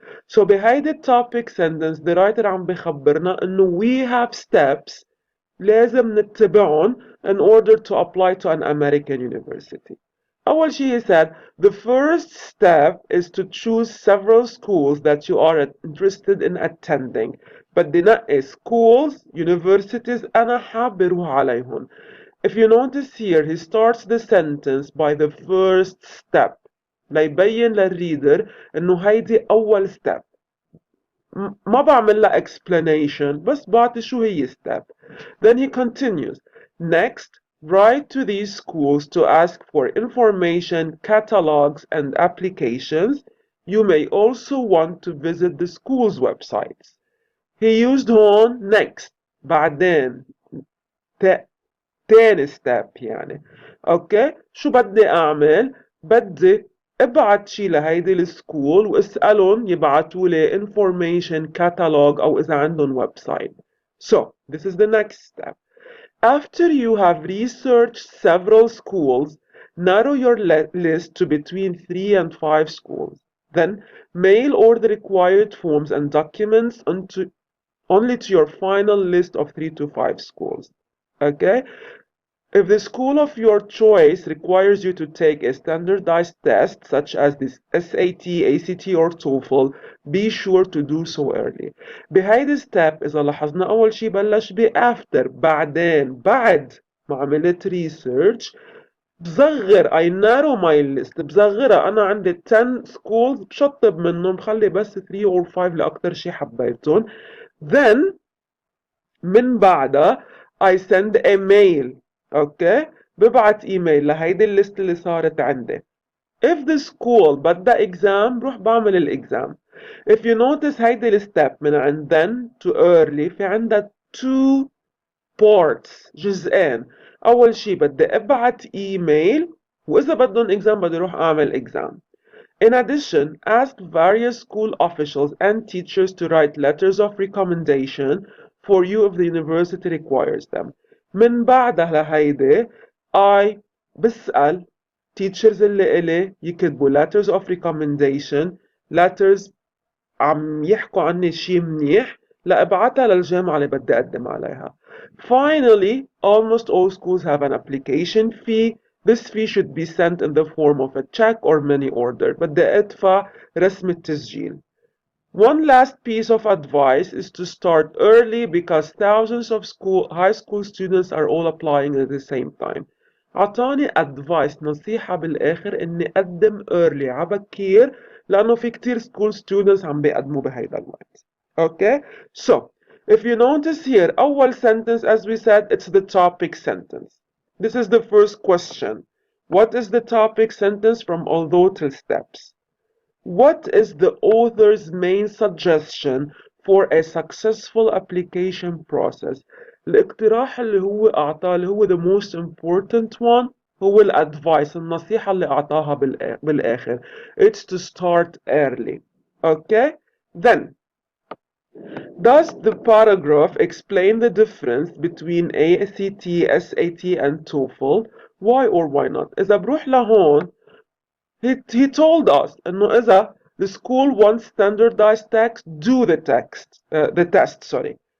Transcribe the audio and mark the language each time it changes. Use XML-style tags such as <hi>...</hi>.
<en>So</en> <ar>بهيدي</ar> <en>topic sentence the writer</en> <ar>عم بخبرنا إنه</ar> <en>we have steps</en> <ar>لازم نتبعهم</ar> <en>in order to apply to an American university.</en> <ar>أول شيء</ar> <en>he said, the first step is to choose several schools that you are interested in attending.</en> <ar>بدي نقي</ar> <en>schools, universities</en> <ar>أنا حابة أروح عليهم.</ar> <en>If you notice here, he starts the sentence by the first step.</en> <ar>ليبين للreader إنه هيدي أول step. ما بعمل لها explanation بس بعطي شو هي step.</ar> <en>Then he continues. Next, write to these schools to ask for information, catalogs, and applications. You may also want to visit the school's websites. He used هون next</en> <ar>بعدين تاني</ar> <en>step يعني.</en> <ar>اوكي شو بدي اعمل؟ بدي ابعت شي لهيدي السكول واسألهم يبعتوا لي information catalog او اذا عندهم ويب سايت.</ar> <en>So this is the next step. After you have researched several schools, narrow your list to between 3 and 5 schools. Then mail all the required forms and documents only to your final list of 3 to 5 schools. Okay? If the school of your choice requires you to take a standardized test such as the SAT, ACT or TOEFL, be sure to do so early.</en> <ar>بهيدي step إذا لاحظنا أول شي بلش ب after بعدين بعد ما عملت research بصغر</ar> <en>I narrow my list</en> <ar>بصغرها. أنا عندي 10 schools بشطب منهم بخلي بس</ar> <en>3 or 5</en> <ar>لأكتر شي حبيتهم.</ar> <en>Then</en> <ar>من بعدها</ar> <en>I send a mail.</en> <ar>اوكي، ببعت ايميل لهيدي الليست اللي صارت عندي.</ar> <en>If the school</en> <ar>بدها exam بروح بعمل الإكزام.</ar> <en>If you notice هيدي الستep من عند then to early</en> <ar>في عندها</ar> <en>two parts،</en> <ar>جزئين. أول شي بدي أبعت إيميل، وإذا بدهم إكزام بدي أروح أعمل إكزام.</ar> <en>In addition, ask various school officials and teachers to write letters of recommendation for you if the university requires them.</en> <ar>من بعدها لهيدي I بسأل teachers اللي إلي يكتبوا</ar> <en>letters of recommendation،</en> <ar>letters عم يحكوا عني شي منيح لأبعتها للجامعة اللي بدي أقدم عليها.</ar> <en>Finally, almost all schools have an application fee. This fee should be sent in the form of a check or money order.</en> <ar>بدي أدفع رسم التسجيل.</ar> <en>One last piece of advice is to start early because thousands of high school students are all applying at the same time.</en> <ar>عطاني advice نصيحة بالآخر إني أقدم early عبكير لأنه في كتير school students عم بيقدموا بهيدا الوقت.</ar> <en>Okay? So, if you notice here, أول sentence as we said, it's the topic sentence. This is the first question. What is the topic sentence from although till steps? What is the author's main suggestion for a successful application process?</en> <ar>الاقتراح اللي هو أعطاه اللي هو</ar> <en>the most important one</en> <ar>هو الادفايس النصيحة اللي أعطاها بالآخر.</ar> <en>It's to start early. Okay? Then, does the paragraph explain the difference between ACT, SAT and TOEFL? Why or why not?</en> <ar>إذا بروح لهون</ar> <en>he told us</en> <ar>إنه إذا</ar> <en>the school wants standardized text, do the test, sorry.</en>